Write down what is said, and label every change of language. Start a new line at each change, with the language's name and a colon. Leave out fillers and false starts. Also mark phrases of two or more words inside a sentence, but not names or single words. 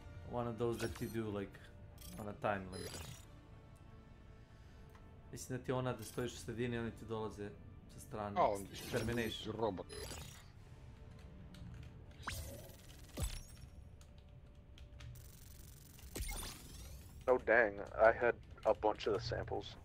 English: one of those that you do like on a time limit.
Serbian: Mislim da ti ona da stojiš u sredini, oni ti dolaze sa strane.
English: Termination. Robot. Oh dang, I had a bunch of the samples.